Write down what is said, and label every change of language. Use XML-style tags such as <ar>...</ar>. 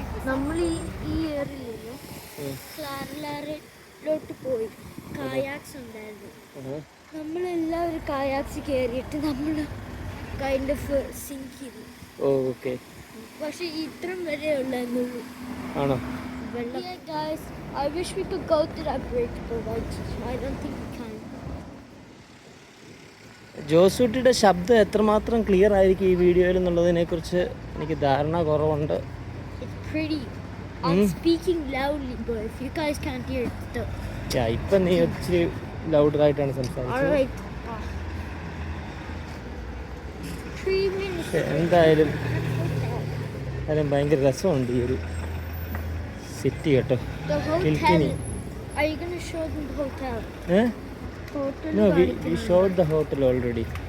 <ml>നമ്മൾ ഈ ഏറിയയിൽ ക്ലാരലോട്ട് പോയി കയാക്സ് ഉണ്ടായിരുന്നു. നമ്മളെല്ലാവരും കയാക്സ് കയറിയിട്ട് നമ്മൾ</ml> <en>kind of sink</en> <ml>ചെയ്തു. ഓക്കെ പക്ഷേ ഇത്രയും വരെ ഉള്ളൂ ആണോ? വെള്ളം.</ml> <en>Yeah, guys, I wish we could go to that bridge, but I don't think we can.</en> <ml>ജോസൂട്ടിയുടെ ശബ്ദം എത്രമാത്രം ക്ലിയർ ആയിരിക്കും ഈ വീഡിയോയിൽ എന്നുള്ളതിനെക്കുറിച്ച് എനിക്ക് ധാരണ കുറവുണ്ട്.</ml> <en>It's pretty. I'm speaking loudly, but if you guys can't hear it, still.</en> <ml>ഇപ്പം നീ ഒത്തിരി ലൗഡറായിട്ടാണ് സംസാരിച്ചത്.</ml> <en>Alright. 3 minutes.</en> <ml>എന്തായാലും ഭയങ്കര രസമുണ്ട് ഈ ഒരു സിറ്റി കേട്ടോ.</ml> <en>The hotel.</en> <ml>കിൽക്കിനി.</ml> <en>Are you going to show them the hotel? Hotel. No, we showed the hotel already.</en>